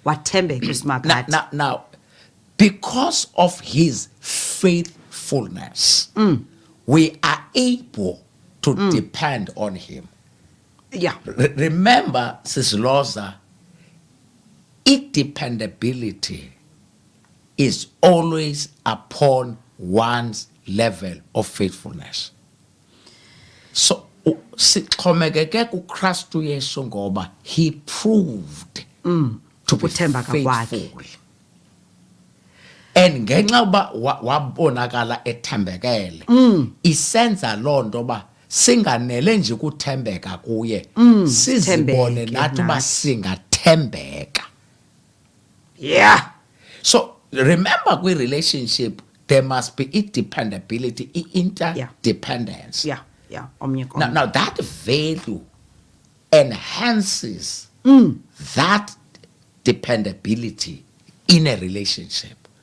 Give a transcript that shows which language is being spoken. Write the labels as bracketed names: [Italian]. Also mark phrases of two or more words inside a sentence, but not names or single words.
[English] Now, because of his faithfulness, we are able to depend on him. Yeah. Remember, Sis Lhoza, dependability is always upon one's level of faithfulness. So, [Xhosa] sixhomekeke kuKristu Yesu ngoba [English] he proved to be faithful. [Xhosa] And ngenxa uba wabonakala ethembekele isenza loo nto ba singanele nje ukuthembeka kuye sizibone nathi uba singathembeka. [English] Yeah. So remember kwi-relationship there must be dependability, interdependence. Yeah. Now that value enhances that dependability in a relationship.